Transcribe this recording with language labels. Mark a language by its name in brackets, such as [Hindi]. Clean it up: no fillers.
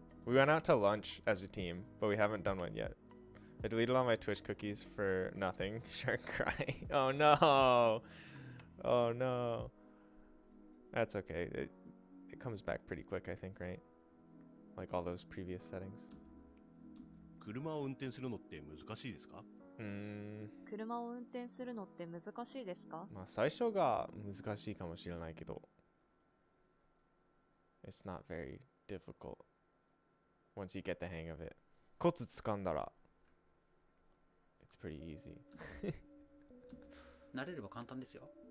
[English] We went out to lunch as a team, but we haven't done one yet. I deleted all my Twitch cookies for nothing. Shark cry. Oh no. Oh no. That's okay. It comes back pretty quick, I think, right? Like all those previous settings. [Japanese] 車を運転するのって難しいですか? 車を運転するのって難しいですか? まあ最初が難しいかもしれないけど [English] It's not very difficult once you get the hang of it. [Japanese] コツ掴んだら [English] It's pretty easy. [Japanese] 慣れれば簡単ですよ。